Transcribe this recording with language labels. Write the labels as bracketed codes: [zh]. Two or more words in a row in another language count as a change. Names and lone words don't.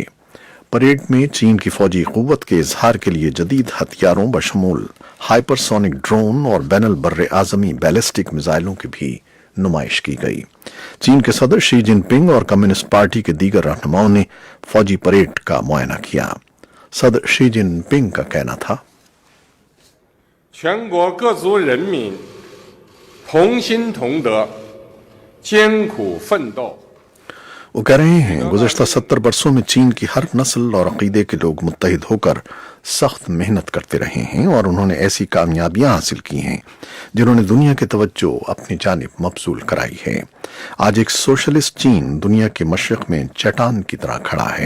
[ur] پریڈ میں چین کی فوجی قوت کے اظہار کے لیے جدید ہتھیاروں بشمول [en] hypersonic drone [ur] اور بین البر اعظمی بیلسٹک میزائلوں کی بھی نمائش کی گئی۔ چین کے صدر شی جن پنگ اور [en] communist party [ur] کے دیگر رہنماؤں نے فوجی پریڈ کا معائنہ کیا۔ صدر شی جن پنگ کا کہنا تھا، [zh] 全国各族人民同心同德，艰苦奋斗。 [ur] وہ کہہ رہے ہیں گزشتہ 70 برسوں میں چین کی ہر نسل اور عقیدے کے لوگ متحد ہو کر سخت محنت کرتے رہے ہیں اور انہوں نے ایسی کامیابیاں حاصل کی ہیں جنہوں نے دنیا کی توجہ اپنی جانب مبذول کرائی ہے۔ آج ایک سوشلسٹ چین دنیا کے مشرق میں چٹان کی طرح کھڑا ہے۔